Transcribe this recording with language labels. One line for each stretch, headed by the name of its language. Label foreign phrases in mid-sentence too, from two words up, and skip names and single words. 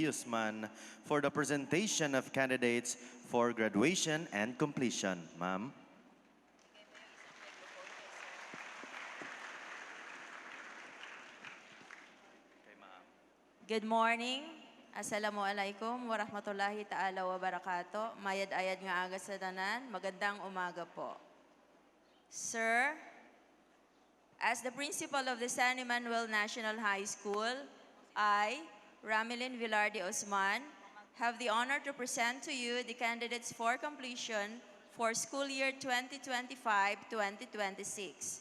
English: Usman, for the presentation of candidates for graduation and completion. Ma'am. Good morning.
Arabic: السلام عليكم ورحمة الله تعالى وبركاته.
Hiligaynon: Mayad-ayad nga aga sa tanan.
Filipino: Magandang umaga po.
English: Sir, as the principal of the San Emmanuel National High School, I, Ramilin Villarde Osman, have the honor to present to you the candidates for completion for school year 2025-2026.